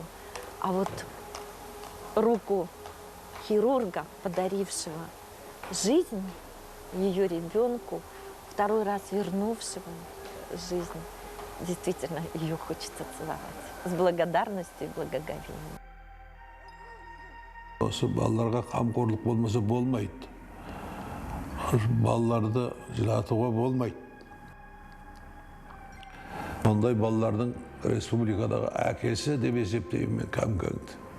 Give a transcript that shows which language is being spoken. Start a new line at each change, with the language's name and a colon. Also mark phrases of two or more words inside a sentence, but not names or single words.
Russian: А вот руку хирурга, подарившего жизнь ее ребенку, второй раз вернувшего жизнь, действительно ее хочется целовать. С благодарностью и благоговением.
Kazakh: Осы балаларға қамқорлық болмаса болмайды. Балаларды жылатуға болмайды. Ондай балалардың республикадағы әкесі деп есептеймін мен Қамкеңді.